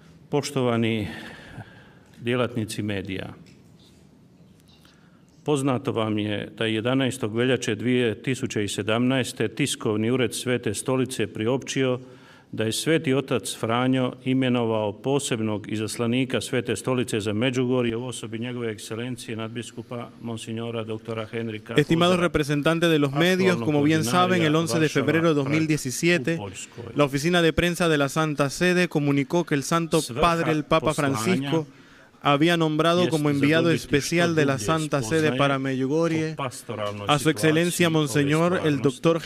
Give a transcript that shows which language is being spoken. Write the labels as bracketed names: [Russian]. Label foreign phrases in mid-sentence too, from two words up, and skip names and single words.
[Croatian] Poštovani djelatnici medija, poznato vam je da je 11. veljače 2017. tiskovni ured Svete stolice priopćio da je Sveti otac Franjo imenovao posebnog izaslanika Svete stolice za Međugorje u osobi njegove ekscelencije nadbiskupa Monsignora dr. Henrika. [Spanish] Estimados representantes de los medios, como bien saben, el 11 de febrero de 2017, la oficina de prensa de la Santa Sede comunicó que el Santo Padre, el Papa Francisco, había nombrado como enviado especial de la Santa Sede para Medjugorje a su excelencia Monseñor el Dr.